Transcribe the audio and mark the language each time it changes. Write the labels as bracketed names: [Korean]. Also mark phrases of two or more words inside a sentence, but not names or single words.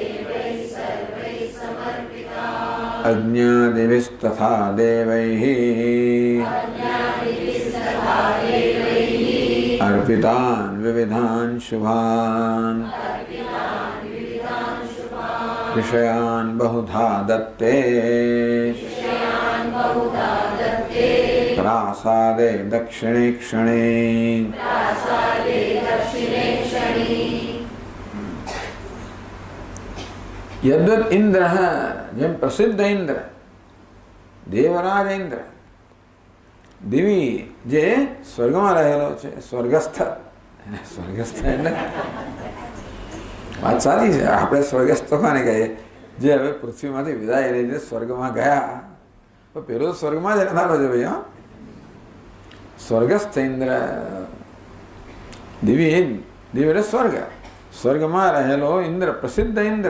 [Sanskrit] अज्ञादिभिस्तथा देवैः अर्पितान् विविधान् शुभान् विषयान् बहुधा दत्ते प्रासादे दक्षिणे क्षणे। [Gujarati] યદ્વત્ ઇન્દ્ર જેમ પ્રસિદ્ધ ઇન્દ્ર દેવરાજ ઇન્દ્ર દિવી જે સ્વર્ગમાં રહેલો છે, સ્વર્ગસ્થ એટલે વાત સારી છે। આપણે સ્વર્ગસ્થ કોને કહીએ? જે હવે પૃથ્વીમાંથી વિદાય લઈને સ્વર્ગમાં ગયા, તો પેલો સ્વર્ગમાં જ રહેનારો છે ભાઈ। હા, સ્વર્ગસ્થ ઇન્દ્ર દિવી એટલે સ્વર્ગ, સ્વર્ગમાં રહેલો ઇન્દ્ર પ્રસિદ્ધ ઇન્દ્ર।